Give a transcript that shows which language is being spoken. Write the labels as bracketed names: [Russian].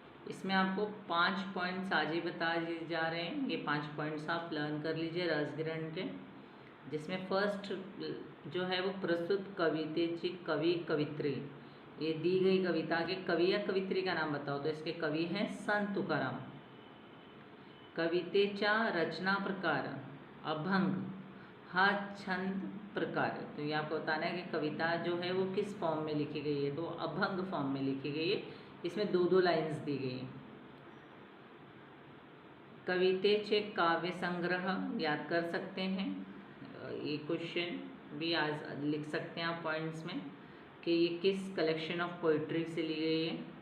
[Hindi] इसमें आपको 5 पॉइंट्स आज ही बता जा रहे हैं। ये 5 पॉइंट्स आप लर्न कर लीजिए रस ग्रहण के, जिसमें फर्स्ट जो है वो [Marathi] प्रस्तुत कवितेची कवि कवित्री। [Hindi] ये दी गई कविता के कवि या कवित्री का नाम बताओ, तो इसके कवि हैं संत तुकाराम। [Marathi] कवितेचा रचना प्रकार अभंग, हा छंद प्रकार। [Hindi] तो ये आपको बताना है कि कविता जो है वो किस फॉर्म में लिखी गई है। तो अभंग फॉर्म में लिखी गई है। इसमें दो दो लाइंस दी गई हैं। [Marathi] कवितेचे काव्य संग्रह [Hindi] याद कर सकते हैं। ये क्वेश्चन भी आज लिख सकते हैं आप पॉइंट्स में कि ये किस कलेक्शन ऑफ पोइट्री से ली गई है।